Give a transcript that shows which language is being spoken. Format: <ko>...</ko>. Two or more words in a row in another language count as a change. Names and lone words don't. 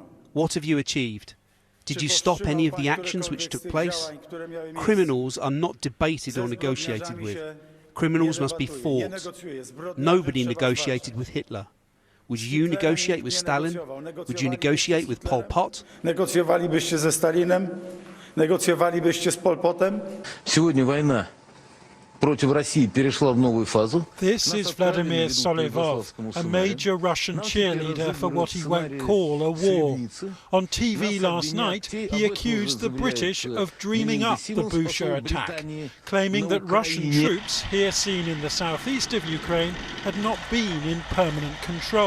<en>What have you achieved? Did you stop any of the actions which took place? Criminals are not debated or negotiated with. Criminals must be fought. Nobody negotiated with Hitler. Would you negotiate with Stalin? Would you negotiate with Pol Pot?</en> <pl>Negocjowalibyście ze Stalinem? Negocjowalibyście z Pol Potem?</pl> <ru>Сегодня война против России перешла в новую фазу.</ru> <en>This is Vladimir Solevov, a major Russian cheerleader for what he won't call a war. On TV last night, he accused the British of dreaming up the Bucha attack, claiming that Russian troops, here seen in the southeast of Ukraine, had not been in permanent control.</en>